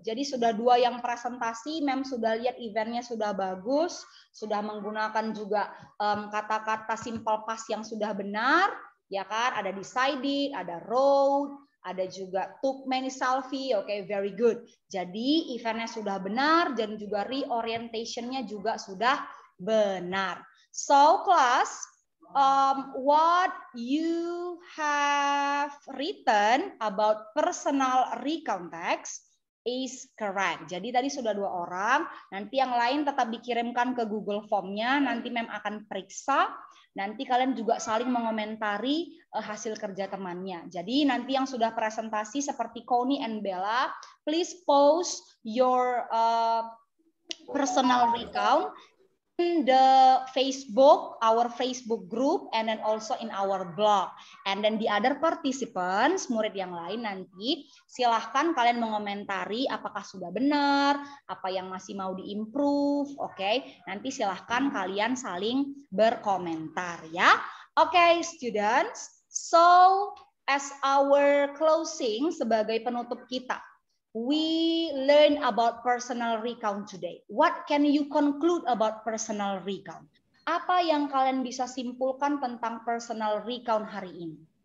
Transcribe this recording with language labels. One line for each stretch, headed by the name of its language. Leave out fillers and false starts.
Indonesian: Jadi sudah 2 yang presentasi, Mem sudah lihat eventnya sudah bagus, sudah menggunakan juga kata-kata simple past yang sudah benar, ya kan? Ada decided, ada road, ada juga
English: took many selfie,
Indonesian: oke,
English: very good.
Indonesian: Jadi eventnya sudah benar dan juga reorientation-nya juga sudah benar.
English: So class, what you have written about personal recount text is correct.
Indonesian: Jadi tadi sudah 2 orang, nanti yang lain tetap dikirimkan ke Google Form-nya, nanti Mem akan periksa. Nanti kalian juga saling mengomentari hasil kerja temannya. Jadi nanti yang sudah presentasi seperti
English: Connie and Bella, please post your personal recount in the Facebook, our Facebook group, and then also in our blog. And then the other participants,
Indonesian: murid yang lain nanti, silahkan kalian mengomentari apakah sudah benar, apa yang masih mau diimprove, oke? Nanti silahkan kalian saling berkomentar ya.
English: Oke, students. So, as our closing
Indonesian: sebagai penutup kita,
English: we learn about personal recount today. What can you conclude about personal recount?
Indonesian: Apa yang kalian bisa simpulkan tentang personal recount hari ini?